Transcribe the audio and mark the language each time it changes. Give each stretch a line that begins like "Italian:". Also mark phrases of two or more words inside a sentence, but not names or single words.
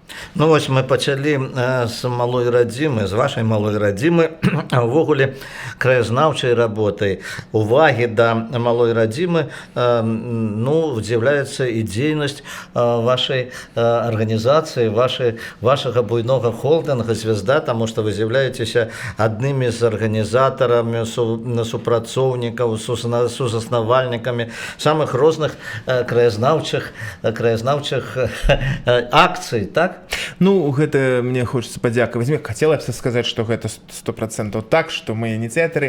Belarusian: Ну вось мы пачалі з малой радзімы, з вашай малой радзімы, а ўвогуле краязнаўчай работай, увагі да малой радзімы, ну, з'яўляецца і дзейнасць вашай арганізацыі, вашага буйнога холдинга «Звезда»,
Russian: тому что вы з'являетеся одними з организаторами,
Belarusian: супрацоўнікаў, сузаснавальнікамі самых розных краязнаўчых акцый, так? Ну, гэта мне хочется падзякаваць. Хацела б сказаць, што гэта 100% так, што мы ініцыятары.